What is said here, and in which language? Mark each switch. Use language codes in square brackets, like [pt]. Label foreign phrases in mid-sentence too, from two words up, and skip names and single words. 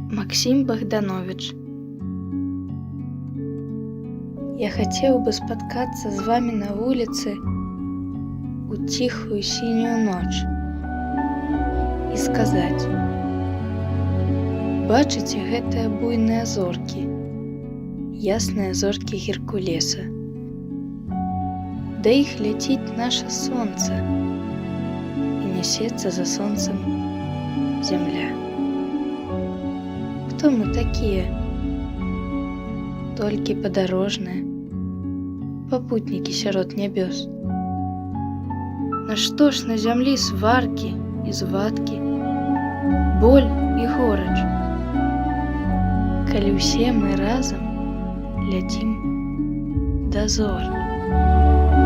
[ru] Максим Богданович. Я хотел бы споткаться с вами на улице у тихую синюю ночь и сказать: [be] бачыце гэтыя буйныя зоркі, ясныя зоркі Геркулеса, да іх ляціць наша сонца і нясецца за сонцем земля. [ru] Кто мы такие? [be] Толькі падарожныя, попутнікі сярод нябёс. Нашто ж на зямлі сваркі і звадкі, боль і горач, калі ўсе мы разам ляцім да зор.